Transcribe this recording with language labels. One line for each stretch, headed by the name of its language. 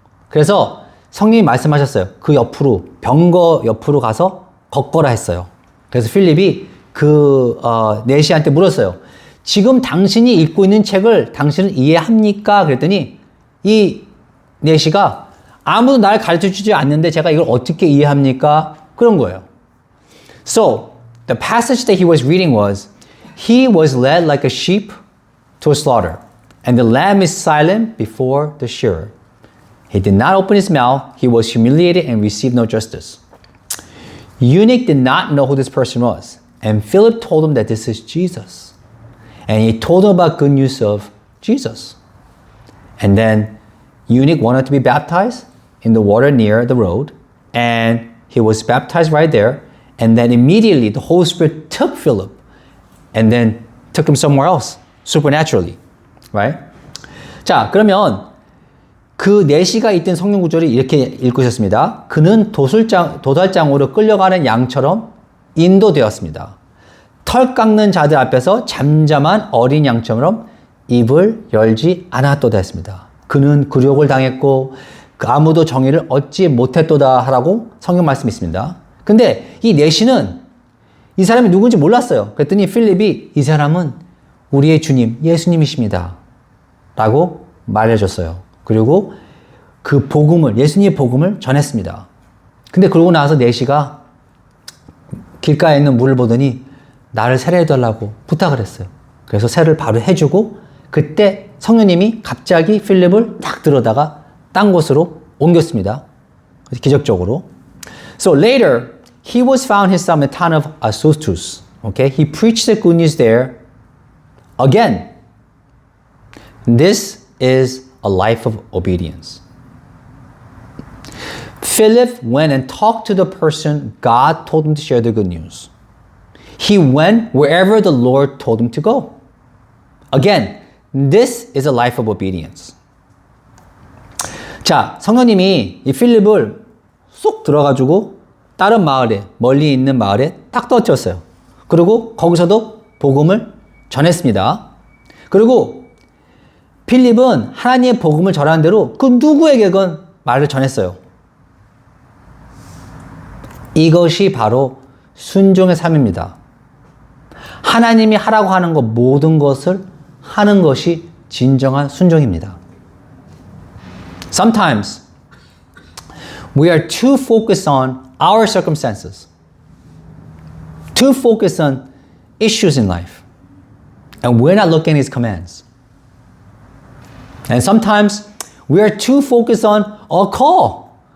Korean: 그래서 성령이 말씀하셨어요. 그 옆으로 병거 옆으로 가서 걷거라 했어요. 그래서 필립이 그 네시한테 물었어요. 지금 당신이 읽고 있는 책을 당신은 이해합니까? 그랬더니 이 네시가 아무도 나를 가르쳐주지 않는데 제가 이걸 어떻게 이해합니까? 그런 거예요.
English: So, the passage that he was reading was, he was led like a sheep to a slaughter, and the lamb is silent before the shearer. He did not open his mouth, he was humiliated and received no justice. eunuch did not know who this person was. And Philip told him that this is Jesus. And he told him about good news of Jesus. And then eunuch wanted to be baptized in the water near the road. And he was baptized right there. And then immediately the Holy Spirit took Philip and then took him somewhere else, supernaturally. Right?
Korean: 자, 그러면 그 내시가 있던 성경 구절이 이렇게 읽고 있었습니다. 그는 도살장으로 끌려가는 양처럼 인도되었습니다. 털 깎는 자들 앞에서 잠잠한 어린 양처럼 입을 열지 않았도다 했습니다. 그는 굴욕을 당했고 아무도 정의를 얻지 못했도다 하라고 성경 말씀이 있습니다. 근데 이 내시는 이 사람이 누군지 몰랐어요. 그랬더니 필립이 이 사람은 우리의 주님, 예수님이십니다. 라고 말해줬어요. 그리고 그 복음을, 예수님의 복음을 전했습니다. 근데 그러고 나서 내시가 길가에 있는 물을 보더니 나를 세례해달라고 부탁을 했어요. 그래서 세례를 바로 해주고 그때 성령님이 갑자기 필립을 딱 들어다가 딴 곳으로 옮겼습니다. 기적적으로.
English: So later, he was found himself in the town of Azotus. Okay, he preached the good news there again. This is a life of obedience. Philip went and talked to the person God told him to share the good news. He went wherever the Lord told him to go. Again, this is a life of obedience.
Korean: 자, 성령님이 이 필립을 쏙 들어가지고 다른 마을에, 멀리 있는 마을에 딱 떨어뜨렸어요. 그리고 거기서도 복음을 전했습니다. 그리고 필립은 하나님의 복음을 전하는 대로 그 누구에게건 말을 전했어요. 이것이 바로 순종의 삶입니다. 하나님이 하라고 하는 것 모든 것을 하는 것이 진정한 순종입니다.
English: Sometimes we are too focused on our circumstances, too focused on issues in life, and we're not looking at His commands. And sometimes we are too focused on a call.